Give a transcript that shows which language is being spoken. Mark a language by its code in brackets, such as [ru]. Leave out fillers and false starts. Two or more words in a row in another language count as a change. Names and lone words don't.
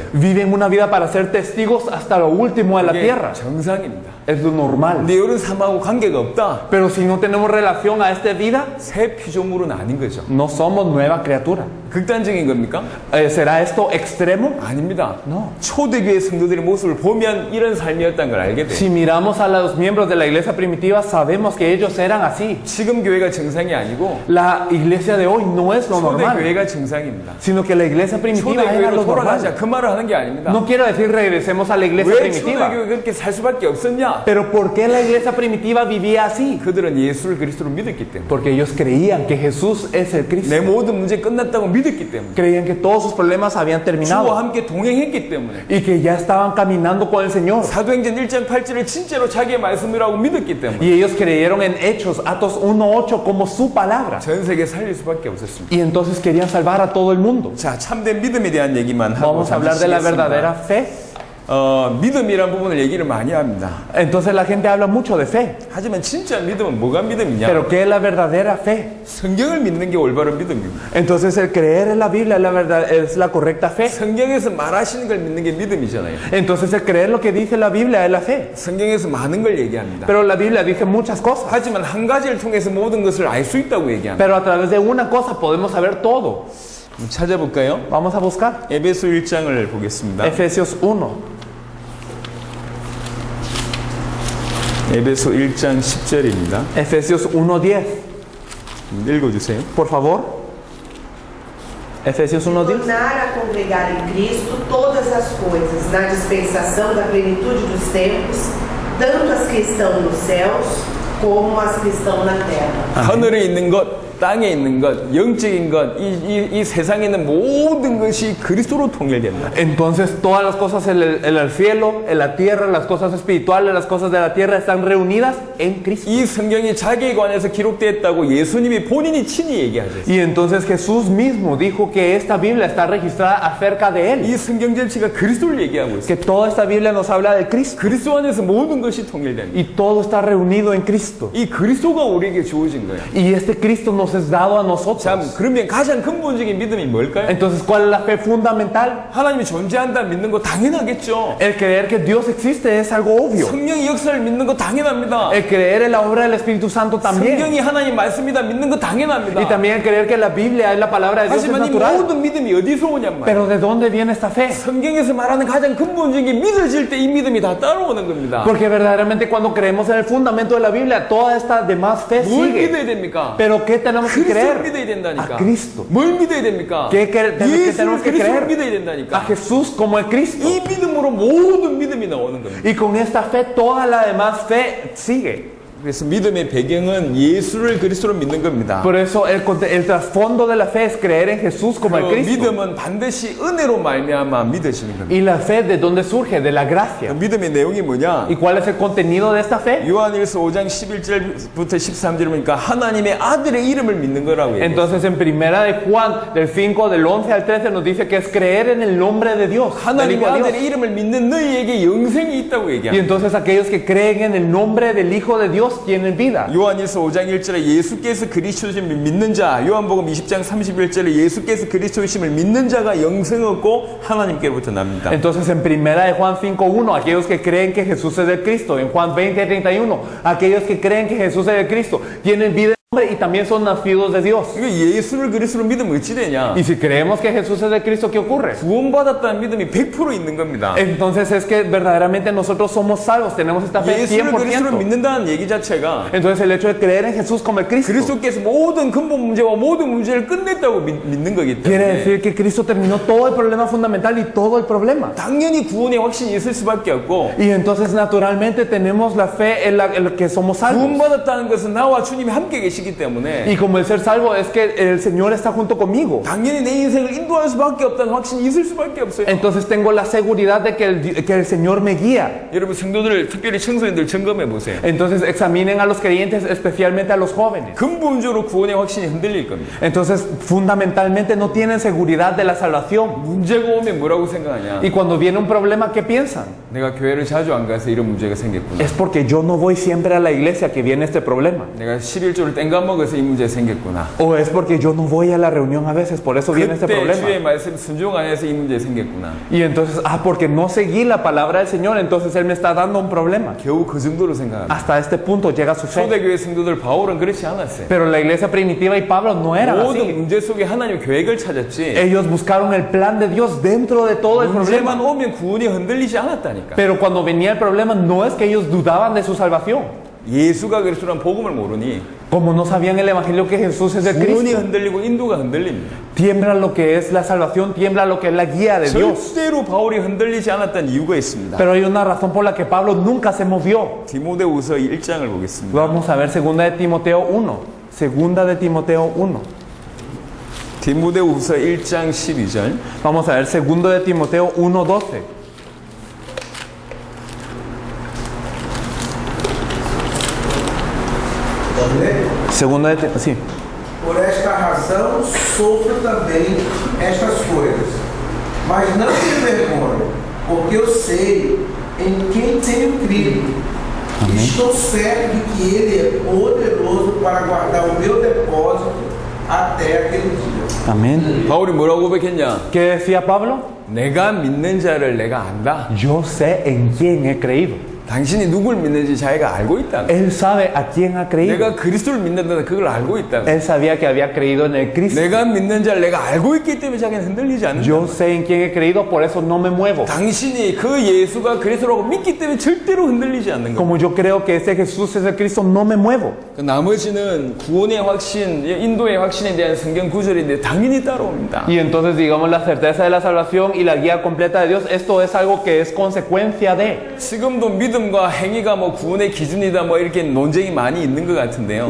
[es] viven una vida para ser testigos hasta lo último de la [ko] 그게 [es] tierra. [ko] 정상입니다. [es] Es lo normal. [ko] 근데 이런 삶하고 관계가 없다. [es] Pero si no tenemos relación a esta vida, [ko] 새 피조물은 아닌 거죠. [es] no somos nueva criatura. [ko] 극단적인 겁니까? [es] ¿Será esto extremo? [ko] 아닙니다. [es] No. [ko] 초대교회 성도들의 모습을 보면 이런 삶이었다는 걸 알게 돼요. [es] Si miramos a los miembros de la iglesia primitiva, sabemos que ellos eran así. [ko] 지금 교회가 정상이 아니고 [es] La iglesia de hoy no es lo normal, [ko] 초대교회가 정상입니다. [es] sino que la iglesia primitiva era [ko] 초대교회로 [es] lo [ko] 돌아가자 [es] normal. [ko] 그 말을 하는 게 아닙니다. [es] No quiero decir regresemos a la iglesia [ko] 왜 [es] primitiva, [ko] 초대교회 그렇게 살 수밖에 없었냐? [es] pero ¿por qué la iglesia primitiva vivía así? [ko] 그들은 예수를 그리스도로 믿었기 때문에. [es] Porque ellos creían que Jesús es el Cristo. [ko] 내 모든 문제 끝났다고 믿었기 때문에. [es] Creían que todos sus problemas habían [ko] 주와 [es] terminado [ko] 함께 동행했기 때문에. [es] y que ya estaban caminando con el Señor. [ko] 사도행전 1장 8절을 진짜로 자기의 말씀이라고 믿었기 때문에. [es] Y ellos creyeron en Hechos, Atos 1:8 como su palabra. [ko] 전 세계 살릴 수밖에 없었습니다. [es] Y entonces querían salvar a todo el mundo. [ko] 자, 참된 믿음에 대한 얘기만 하고 [es] Vamos a hablar de la verdadera fe. [ko] 믿음이란 부분을 얘기를 많이 합니다. [es] Entonces la gente habla mucho de fe. [ko] 하지만 진짜 믿음은 뭐가 믿음이냐? [es] Pero ¿qué es la verdadera fe? [ko] 성경을 믿는 게 올바른 믿음입니다. [es] Entonces el creer en la Biblia es la verdad, es la correcta fe. [ko] 성경에서 말하시는 걸 믿는 게 믿음이잖아요. [es] Entonces el creer lo que dice la Biblia es la fe. [ko] 성경에서 많은 걸 얘기합니다. [es] Pero la Biblia dice muchas cosas. [ko] 하지만 한 가지를 통해서 모든 것을 알 수 있다고 얘기합니다. [es] Pero a través de una cosa podemos saber todo. [ko] 찾아볼까요? [es] Vamos a buscar. [ko] 에베소 1장을 보겠습니다. [es] Efesios 1. [ko] 에베소 1장 10절입니다. [es] Efesios 1:10. [ko] 읽어주세요. [es] Por favor. Efesios 1:10. [pt] Tornar a congregar em Cristo todas as coisas, na dispensação da plenitude dos tempos, tanto as que estão nos céus, como as que estão na terra. [ko] 하늘에 있는 것, 땅에 있는 것, 영적인 것, 이 세상에 있는 모든 것이 그리스도로 통일된다. [es] Entonces todas las cosas en el cielo, en la tierra, las cosas espirituales, las cosas de la tierra están reunidas en Cristo. [ko] 이 성경이 자기에 관해서 기록되었다고 예수님이 본인이 친히 얘기하죠. [es] Y entonces Jesús mismo dijo que esta Biblia está registrada acerca de Él. [ko] 이 성경 전체가 그리스도를 얘기하고 있어요. [es] Que toda esta Biblia nos habla de Cristo. [ko] 그리스도 안에서 모든 것이 통일됩니다. [es] Y todo está reunido en Cristo. [ko] 이 그리스도가 우리에게 주어진 거예요. [es] Y este Cristo nos es dado a nosotros. [ko] 참, 그러면 가장 근본적인 믿음이 뭘까요? [es] Entonces, ¿cuál es la fe fundamental? [ko] 하나님이 존재한다 믿는 거 당연하겠죠. [es] El creer que Dios existe es algo obvio. [ko] 성령의 역사를 믿는 거 당연합니다. [es] El creer en la obra del Espíritu Santo también. [ko] 성경이 하나님 말씀이다 믿는 거 당연합니다. [es] Y también el creer que la Biblia es la palabra de Dios es [ko] 하지만 이 [es] natural. [ko] 모든 믿음이 어디서 오냔 말이에요. [es] Pero ¿de dónde viene esta fe? [ko] 성경에서 말하는 가장 근본적인 게 믿어질 때 이 믿음이 다 따라오는 겁니다. [es] Porque verdaderamente cuando creemos en el fundamento de la Biblia, toda esta demás fe [ko] 뭘 [es] sigue. [ko] 믿어야 됩니까? [es] Pero ¿qué tenemos que [ko] 그리스도를 [es] creer? [ko] 믿어야 된다니까. [es] A Cristo. [ko] 뭘 믿어야 됩니까? [es] ¿Qué tenemos [ko] 예수를 [es] que [ko] 그리스도를 [es] creer? [ko] 믿어야 [es] A [ko] 된다니까. [es] Jesús como el Cristo. [ko] 이 믿음으로 모든 믿음이 나오는 겁니다. [es] Y con esta fe, toda la demás fe sigue. [ko] 그래서 믿음의 배경은 예수를 그리스도로 믿는 겁니다. [es] Por eso el trasfondo de la fe es creer en Jesús como el [ko] 그 [es] Cristo. [ko] 믿음은 반드시 은혜로 말미암아 믿어지는 겁니다. [es] Y la fe, ¿de dónde surge? De la [ko] 그 [es] gracia. [ko] 믿음의 내용이 뭐냐? [es] ¿Y cuál es el contenido de esta fe? [ko] 요한일서 5장 11절부터 13절 보니까 하나님의 아들의 이름을 믿는 거라고 얘기해요. [es] Entonces en primera de Juan, del 5, del 11 al 13, nos dice que es creer en el nombre de Dios. del [ko] 하나님의 [es] Hijo de Dios. [ko] 아들의 이름을 믿는 너희에게 영생이 있다고 [es] Y [ko] 얘기합니다. [es] entonces aquellos que creen en el nombre del Hijo de Dios tienen vida. [ko] 요한일서 5장 1절에 예수께서 그리스도심을 믿는 자, 요한복음 20장 31절에 예수께서 그리스도심을 믿는 자가 영생 얻고 하나님께로부터 납니다. [es] Entonces en primera de Juan 5:1, aquellos que creen que Jesús es el Cristo. En Juan 20:31, aquellos que creen que Jesús es el Cristo tienen vida y también son nacidos de Dios. [ko] 이거 예수를 그리스도로 믿으면 어찌 되냐? [es] Y si creemos que Jesús es el Cristo, ¿qué ocurre? [ko] 구원받았다는 믿음이 100% 있는 겁니다. [es] Entonces es que verdaderamente nosotros somos salvos, tenemos esta fe [ko] 예수를 그리스도로 [es] 100%. [ko] 믿는다는 얘기 자체가 [es] Entonces el hecho de creer en Jesús como el Cristo [ko] 그리스도께서 모든 근본 문제와 모든 문제를 끝냈다고 믿는 거기 [es] quiere [ko] 때문에 [es] decir que Cristo terminó todo el problema fundamental y todo el problema. [ko] 당연히 구원의 확신이 있을 수밖에 없고 [es] Y entonces naturalmente tenemos la fe en la que somos salvos. [ko] 구원받았다는 것은 나와 주님이 함께 계시기 때문에 [es] Y como el ser salvo es que el Señor está junto conmigo. [ko] 당연히 내 인생을 인도할 수밖에 없다는 확신이 있을 수밖에 없어요. [es] Entonces tengo la seguridad de que el Señor me guía. [ko] 여러분 성도들 특별히 청소년들 점검해 보세요. [es] Entonces examinen a los creyentes, especialmente a los jóvenes. [ko] 근본적으로 구원의 확신이 흔들릴 겁니다. [es] Entonces fundamentalmente no tienen seguridad de la salvación. [ko] 문제가 오면 뭐라고 생각하냐? [es] Y cuando viene un problema, ¿qué piensan? [ko] 내가 교회를 자주 안 가서 이런 문제가 생겼구나. [es] Es porque yo no voy siempre a la iglesia que viene este problema. [ko] 내가 11조를 땡간 먹어서 이 문제 생겼구나. [es] O es porque yo no voy a la reunión a veces, por eso viene este [ko] 그때 주의 [es] problema. [ko] 말씀 순종 안 해서 이 문제 생겼구나. [es] Y entonces, porque no seguí la palabra del Señor, entonces Él me está dando un problema. [ko] 겨우 그 정도로 생각합니다. [es] Hasta este punto llega su fe. [ko] 초대교회 성도들 바울은 그렇지 않았어요. [es] Pero la iglesia primitiva y Pablo no eran [ko] 모든 [es] así. [ko] 문제 속에 하나님의 계획을 찾았지. [es] Ellos buscaron el plan de Dios dentro de todo el problema. [ko] 문제만 오면 구원이 흔들리지 않았다니까. [es] Pero cuando venía el problema, no es que ellos dudaban de su salvación. [ko] 예수가 그리스도란 복음을 모르니 [es] Como no sabían el evangelio que Jesús es el [ko] 구원이 [es] Cristo, [ko] 흔들리고 인도가 흔들립니다. [es] tiembla lo que es la salvación, tiembla lo que es la guía de Dios. [ko] 절대로 바울이 흔들리지 않았던 이유가 있습니다. [es] Pero hay una razón por la que Pablo nunca se movió. [ko] 디모데후서 1장을 보겠습니다. [es] Vamos a ver 2 de Timoteo 1. 2 de Timoteo 1. [ko] 디모데후서 1장 12절. [es] Vamos a ver 2 de Timoteo 1:12. Segunda de sí. [pt] Por esta razão sofro também estas coisas. Mas não me envergonho, porque eu sei em quem tenho crido. Amém. Estou certo de que Ele é poderoso para guardar o meu depósito até aquele dia. [es] Amén. [ko] 바울이 뭐라고 고백했냐? [es] ¿Qué decía Pablo? [ko] 내가 믿는 자를 내가 안다. [es] Yo sé en quién he creído. [ko] 당신이 누굴 믿는지 자기가 알고 있다. [es] Él sabe a quién ha creído. [ko] 내가 그리스도를 믿는다 그걸 알고 있다. [es] Él sabía que había creído en el Cristo. [ko] 내가 믿는 자를 내가 알고 있기 때문에 자기는 흔들리지 않는다. [es] Yo sé en quién he creído, por eso no me muevo. [ko] 당신이 그 예수가 그리스도라고 믿기 때문에 절대로 흔들리지 않는 거예요. [es] Como yo creo que ese Jesús es el Cristo, no me muevo. [ko] 그 나머지는 구원의 확신, 인도의 확신에 대한 성경 구절인데 당연히 따라옵니다. [es] Y entonces digamos la certeza de la salvación y la guía completa de Dios, esto es algo que es consecuencia de. [ko] 지금도 믿음과 행위가 뭐 구원의 기준이다 뭐 이렇게 논쟁이 많이 있는 것 같은데요.